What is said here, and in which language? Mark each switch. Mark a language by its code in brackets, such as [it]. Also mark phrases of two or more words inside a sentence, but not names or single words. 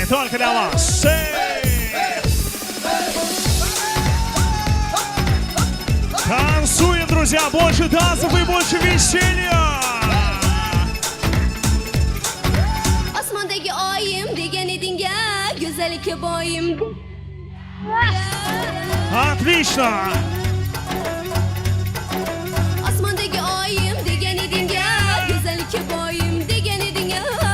[ru] Только для вас. Танцуем, друзья, больше танцев и больше веселья. [uz] Osmondagi oyim degan eding ya, go'zallikka boyim. [ru] Отлично. [uz] Osmondagi oyim degan eding ya, go'zallikka boyim degan eding ya.